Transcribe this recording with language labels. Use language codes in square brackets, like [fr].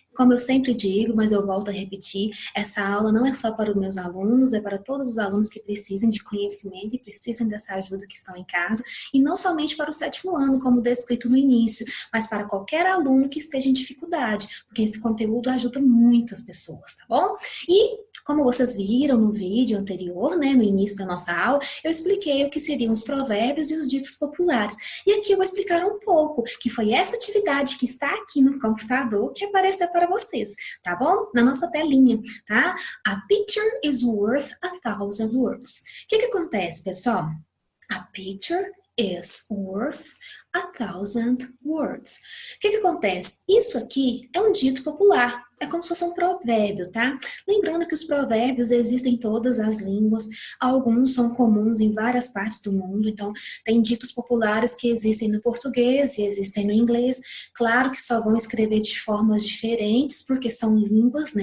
[pt] Como eu sempre digo, mas eu volto a repetir, essa aula não é só para os meus alunos, é para todos os alunos que precisem de conhecimento e precisem dessa ajuda que estão em casa, e não somente para o 7º ano, como descrito no início, mas para qualquer aluno que esteja em dificuldade, porque esse conteúdo ajuda muito as pessoas, tá bom? E como vocês viram no vídeo anterior, né, no início da nossa aula, eu expliquei o que seriam os provérbios e os ditos populares. E aqui eu vou explicar um pouco, que foi essa atividade que está aqui no computador que apareceu para vocês, tá bom? Na nossa telinha, tá? [en] A picture is worth 1,000 words. [pt] O que acontece, pessoal? [en] A picture is worth 1,000 words. [pt] O que acontece? Isso aqui é um dito popular. É como se fosse um provérbio, tá? Lembrando que os provérbios existem em todas as línguas, alguns são comuns em várias partes do mundo, então tem ditos populares que existem no português e existem no inglês. Claro que só vão escrever de formas diferentes, porque são línguas, né?